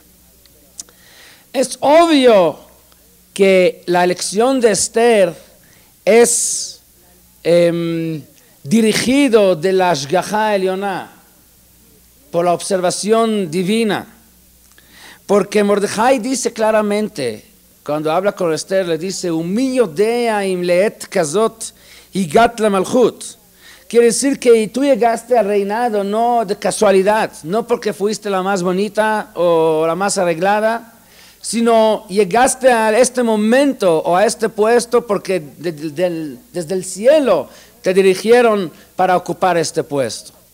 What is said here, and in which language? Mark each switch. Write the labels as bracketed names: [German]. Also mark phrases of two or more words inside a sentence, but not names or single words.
[Spanish] Es obvio que la elección de Esther es dirigido de la [Hebrew] השגחה עליונה, [Spanish] por la observación divina, porque Mordejai dice claramente, cuando habla con Esther, le dice, [Hebrew] "ומי יודע אם לעת כזאת הגעת למלכות". [Spanish] Quiere decir que tú llegaste al reinado no de casualidad, no porque fuiste la más bonita o la más arreglada, sino llegaste a este momento o a este puesto porque desde el cielo te dirigieron para ocupar este puesto.